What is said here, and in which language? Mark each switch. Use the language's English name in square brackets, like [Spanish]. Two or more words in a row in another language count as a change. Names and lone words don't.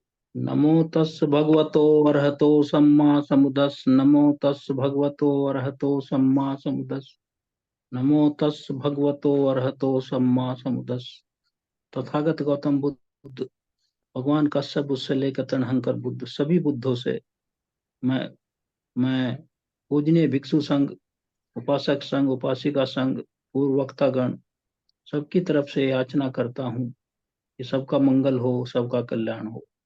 [Pali] नमो तस् भगवतो अरहतो सम्मा समुदस् नमो तस् भगवतो अरहतो सम्मा समुदस् नमो तस् भगवतो अरहतो सम्मा समुदस्। [Hindi] तथागत गौतम बुद्ध, भगवान कश्यप बुद्ध से लेकर तनहंकर बुद्ध, सभी बुद्धों से मैं मैं पूजनीय भिक्षु संघ, उपासक संघ, उपासिका संघ, पूर्व वक्तागण, सबकी तरफ से याचना करता हूँ कि सबका मंगल हो, सबका कल्याण हो।